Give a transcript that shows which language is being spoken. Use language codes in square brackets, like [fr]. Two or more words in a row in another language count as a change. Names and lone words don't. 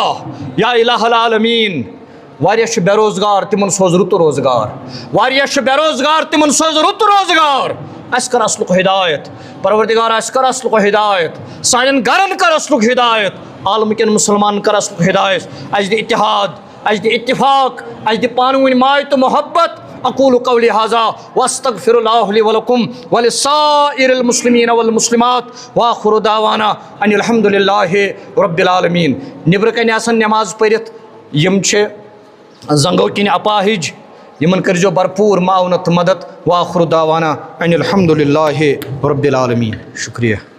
[ar] یا الہ العالمیٖن [ks] واریاہ چھِ بے روزگار تمن سوز رُت روزگار واریاہ چھِ بے روزگار تمن سوز رُت روزگار اَسہِ کر اصلُک ہدایت پروردگارہ اَسہِ کر اصلُک ہدایت سانٮ۪ن گرن کر اصلُک ہدایت عالمٕکٮ۪ن مُسلمانن کر اصلُک ہدایت اَسہِ دِ اتحاد اَسہِ دِ اتفاق اَسہِ دِ پانہٕ ؤنۍ ماے تہٕ محبت [ar] اقول قولی ھذا واستغفر اللہ لی ولکم ولسائر المسلمین والمسلمات واخر دعوانا ان الحمد للہ رب العالمین [ks] نبرٕ کنہِ آسن نماز پٔرِتھ یم چھِ زنگو کِنۍ اپاہج یمن کٔرزیو بھرپوٗر معاونت تہٕ مدد [ar] واخر دعوانا ان الحمد للہ رب العالمین [ks] شکریہ